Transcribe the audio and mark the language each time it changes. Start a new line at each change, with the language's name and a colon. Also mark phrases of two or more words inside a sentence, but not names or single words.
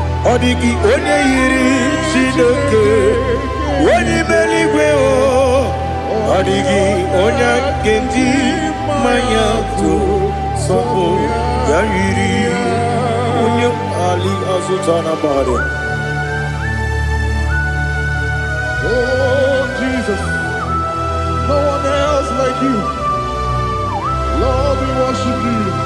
Igbo: Ọ dịghị onye yiri Chineke. Onye ime eluigwe o. Ọ dịghị onye a ga-eji ma ya atụ. Sọ bụ ya yiri. Onye Ali azụta na mmadụ.
English: Oh, Jesus, no one else like you. Lord, we worship you.